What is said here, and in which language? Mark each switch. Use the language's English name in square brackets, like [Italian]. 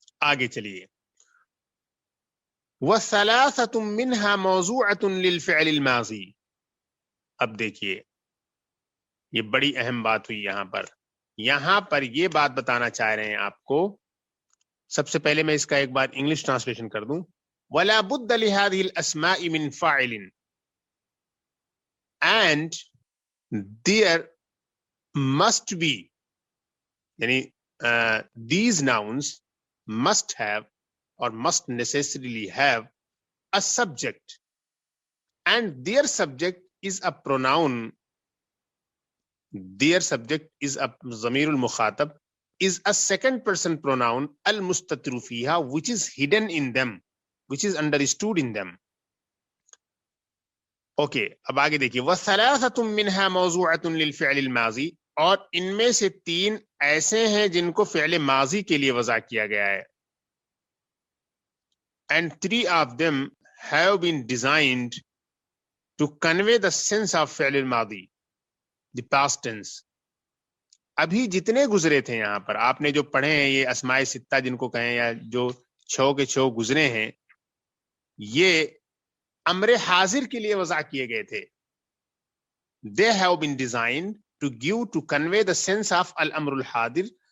[Urdu] آگے چلیے. [Arabic] وَثَلَاثَةٌ مِّنْهَا مَوْضُوعَةٌ لِلْفِعْلِ الْمَاضِي. [Urdu] اب دیکھیے یہ بڑی اہم بات ہوئی یہاں پر یہ بات بتانا چاہ رہے ہیں آپ کو. سب سے پہلے میں اس کا ایک بار انگلش ٹرانسلیشن کر دوں. [Arabic] وَلَا بُدَّ لِهَذِهِ الْأَسْمَاءِ مِنْ فَاعِلٍ, [English] and there must be, [Urdu] یعنی [English] these nouns must have or must necessarily have a subject, and their subject is a pronoun. Their subject is a ضمیر المخاطب, is a second person pronoun [Arabic] al-mustatru fiha, [English] which is hidden in them, which is understood in them. [Urdu] Okay اب آگے دیکھیے. [Arabic] وَثَلَاثَةٌ مِّنْهَا مَوْضُوعَةٌ لِلْفِعْلِ الْمَاضِي, [Urdu] اور ان میں سے 3 ایسے ہیں جن کو فعل ماضی کے لیے وضع کیا گیا ہے. [English] And 3 of them have been designed to convey the sense of فعل الماضی, the past tense. [Urdu] ابھی جتنے گزرے تھے یہاں پر آپ نے جو پڑھے ہیں یہ اسماء ستہ جن کو کہیں, یا جو 6 کے 6 گزرے ہیں, یہ امر حاضر کے لیے وضع کیے گئے تھے. [English] They have been designed to give, to convey the sense of al-amr al-hadir,